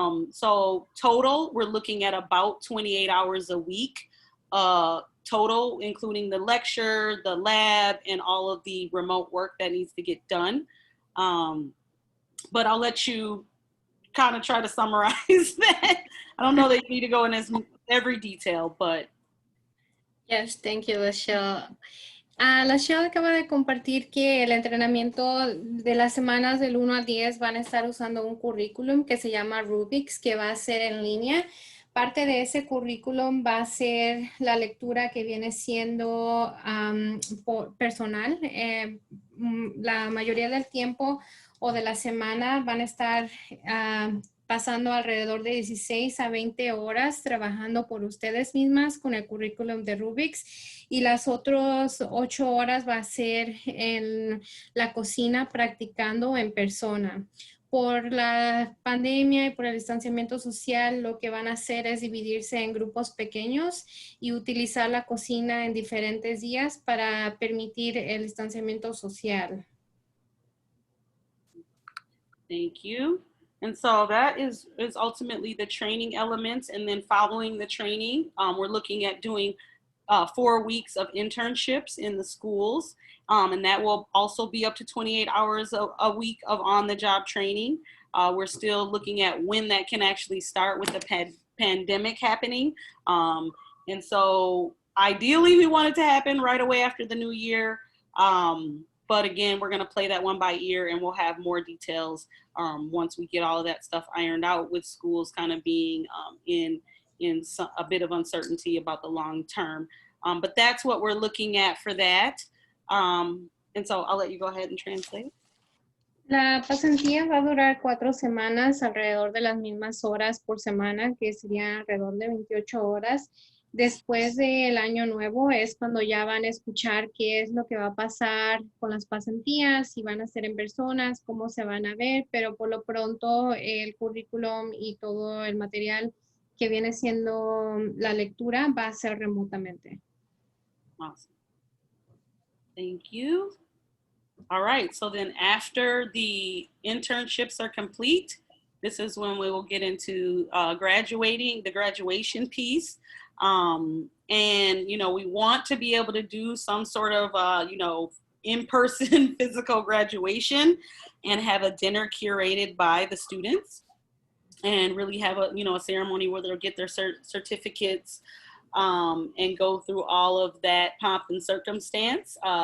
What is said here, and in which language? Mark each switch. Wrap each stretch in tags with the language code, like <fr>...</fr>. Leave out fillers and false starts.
<en>So total, we're looking at about 28 hours a week total, including the lecture, the lab, and all of the remote work that needs to get done. But I'll let you kind of try to summarize that. I don't know that you need to go in every detail, but. Yes, thank you, Lachelle.</en> <es>Lachelle acaba de compartir que el entrenamiento de las semanas del 1 al 10 van a estar usando un currículum que se llama Rubik's, que va a ser en línea. Parte de ese currículum va a ser la lectura que viene siendo personal. La mayoría del tiempo o de la semana van a estar pasando alrededor de 16 a 20 horas trabajando por ustedes mismas con el currículum de Rubik's, y las otras 8 horas va a ser en la cocina practicando en persona. Por la pandemia y por el distanciamiento social, lo que van a hacer es dividirse en grupos pequeños y utilizar la cocina en diferentes días para permitir el distanciamiento social.</es> <en>Thank you. And so that is ultimately the training elements. And then following the training, we're looking at doing 4 weeks of internships in the schools. And that will also be up to 28 hours a week of on-the-job training. We're still looking at when that can actually start with the pandemic happening. And so ideally we want it to happen right away after the new year. But again, we're going to play that one by ear, and we'll have more details once we get all of that stuff ironed out, with schools kind of being in a bit of uncertainty about the long term. But that's what we're looking at for that. And so I'll let you go ahead and translate.</en> <es>La pasantía va a durar 4 semanas, alrededor de las mismas horas por semana, que serían alrededor de 28 horas. Después del año nuevo es cuando ya van a escuchar qué es lo que va a pasar con las pasantías, si van a ser en personas, cómo se van a ver, pero por lo pronto el currículum y todo el material que viene siendo la lectura va a ser remotamente.</es> <en>Awesome. Thank you. All right, so then after the internships are complete, this is when we will get into the graduation piece. And, we want to be able to do some sort of, in-person physical graduation and have a dinner curated by the students, and really have a ceremony where they'll get their certificates and go through all of that pomp and circumstance.</en>